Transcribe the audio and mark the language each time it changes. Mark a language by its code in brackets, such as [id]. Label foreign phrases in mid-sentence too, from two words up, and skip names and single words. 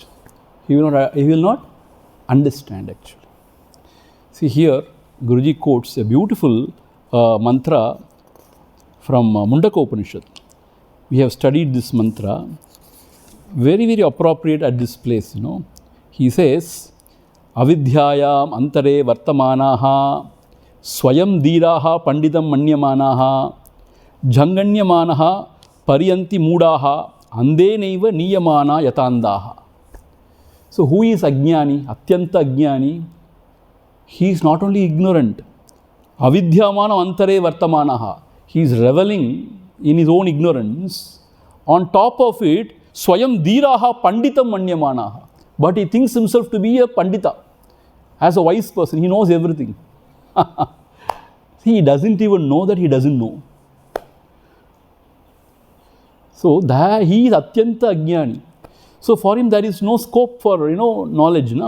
[en] He will not understand actually. See here, Guruji quotes a beautiful mantra from Mundaka Upanishad. We have studied this mantra, very, very appropriate at this place, you know. He says, [sa] अविद्यायाम् अन्तरे वर्तमानाः स्वयं धीराः पण्डितं मन्यमानाः जङ्घन्यमानाः परियन्ति मूढाः अन्धेनैव नीयमाना यथान्धाः. [en] So who is ajnani, [sa] अत्यन्त अज्ञानी? [en] He is not only ignorant. [sa] अविद्यमान अन्तरे वर्तमानाः. [en] He is reveling in his own ignorance. On top of it, [sa] स्वयं धीराः पण्डितं मन्यमानाः. [en] But he thinks himself to be a pandita. As a wise person, he knows everything. He doesn't even know that he doesn't know. So he is [sa] अत्यन्त अज्ञानी. [en] So for him there is no scope for knowledge, no?